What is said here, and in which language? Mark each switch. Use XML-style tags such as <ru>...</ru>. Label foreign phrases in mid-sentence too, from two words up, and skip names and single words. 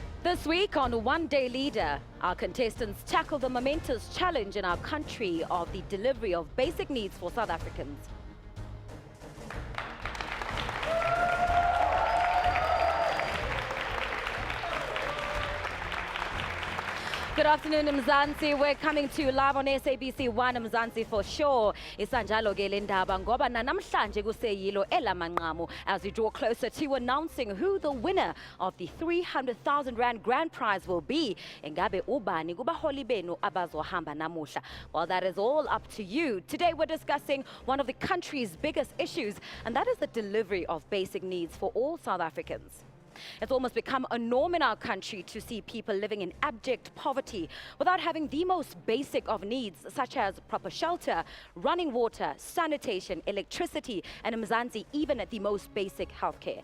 <en>This week on One Day Leader, our contestants tackle the momentous challenge in our country of the delivery of basic needs for South Africans. Good afternoon, Mzansi. We're coming to you live on SABC1 Mzansi for sure.</en> <zu>Isanjalo ke lendaba ngoba namhlanje kuseyilo elamanqamu</zu> <en>as we draw closer to announcing who the winner of the 300,000 Rand grand prize will be.</en> <zu>Engabe ubani kubaholi benu abazohamba namuhla.</zu> <en>Well, that is all up to you. Today we're discussing one of the country's biggest issues, and that is the delivery of basic needs for all South Africans. It's almost become a norm in our country to see people living in abject poverty without having the most basic of needs, such as proper shelter, running water, sanitation, electricity, and in Mzansi, even at the most basic healthcare.</en>